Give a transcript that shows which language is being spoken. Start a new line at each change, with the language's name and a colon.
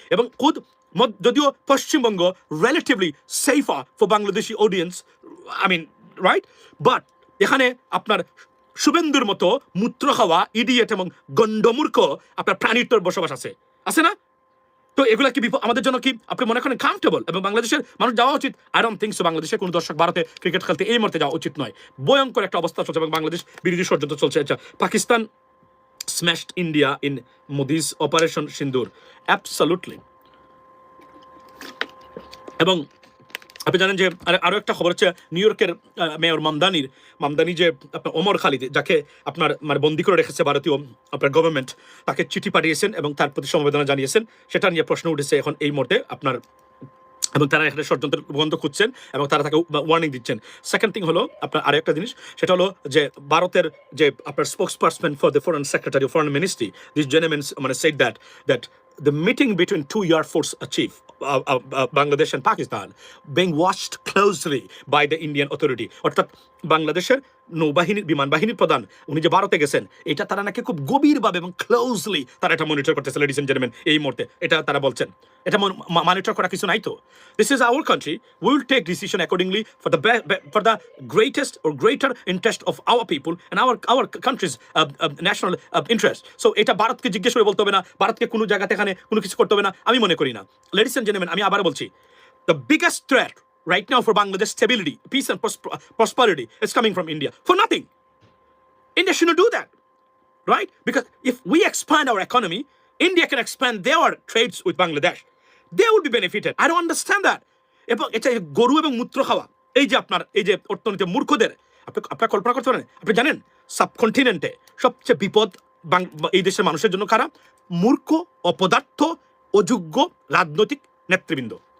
Bangla: এবং যদিও Paschimbanga
English: relatively safer for Bangladeshi audience, I mean right, but
Bangla: এখানে আপনার শুভেন্দুর মতো মূত্র খাওয়া ইডিয়েট এবং গণ্ডমূর্খ আপনার প্রাণীর বসবাস আছে না? তো এগুলা কি আমাদের জন্য কি আপনি মনে করেন কাউন্টেবল? এবং বাংলাদেশের মানুষ যাওয়া উচিত?
English: I don't think so.
Bangla: বাংলাদেশের কোন দর্শক ভারতে ক্রিকেট খেলতে এই মুহূর্তে যাওয়া উচিত নয়। ভয়ঙ্কর একটা অবস্থা চলছে এবং বাংলাদেশ বিরোধী ষড়যন্ত্র চলছে।
English: আচ্ছা, Pakistan smashed India in Modi's Operation Sindoor. Absolutely.
Bangla: এবং আপনি জানেন যে আরো একটা খবর হচ্ছে নিউ ইয়র্কের মেয়র মামদানি যে আপনার ওমর খালিদ, যাকে আপনার মানে বন্দি করে রেখেছে ভারতীয় আপনার গভর্নমেন্ট, তাকে চিঠি পাঠিয়েছেন এবং তার প্রতি সমবেদনা জানিয়েছেন। সেটা নিয়ে প্রশ্ন উঠেছে এখন এই মুহূর্তে আপনার, এবং তারা এখানে ষড়যন্ত্রের বন্ধ খুঁজছেন এবং তারা তাকে ওয়ার্নিং দিচ্ছেন।
English: second thing
Bangla: হলো আপনার আরেকটা জিনিস, সেটা হলো যে ভারতের যে আপনার
English: Spokesperson for the foreign secretary of foreign ministry, this gentleman মানে said that the meeting between two Air Force chief, Bangladesh and Pakistan, being watched closely by the Indian authority.
Bangla: অর্থাৎ বাংলাদেশের নৌবাহিনীর বিমান বাহিনীর প্রধান উনি যে ভারতে গেছেন, এটা তারা নাকি খুব গভীরভাবে এবং ক্লোজলি তারা এটা মনিটর করতেছে।
English: ladies and gentleman,
Bangla: এই মুহূর্তে এটা তারা বলছেন, এটা মনিটর করা কিছু নাই তো।
English: This is our country, we will take decision accordingly for the greatest or greater interest of our people and our country's national interest.
Bangla: So এটা ভারতকে জিজ্ঞেস করে বলতে হবে না, ভারতকে কোনো জায়গাতে এখানে কোনো কিছু করতে হবে না, আমি মনে করি না।
English: ladies and gentleman,
Bangla: আমি আবার বলছি,
English: the biggest threat right now for Bangladesh stability, peace and prosperity is coming from India for nothing. India shouldn't do that, right? Because if we expand our economy, India can expand their trades with Bangladesh. They will be benefited. I don't understand that.
Bangla: এবং এটা গরু এবং মূত্র খাওয়া, এই যে আপনার এই যে অর্থনীতি মূর্খদের, আপনার কল্পনা করতে পারেন? আপনি জানেন সাবকন্টিনেন্টে সবচেয়ে বিপদ এই দেশের মানুষের জন্য কারা? মূর্খ, অপদার্থ, অযোগ্য রাজনৈতিক নেতৃবৃন্দ।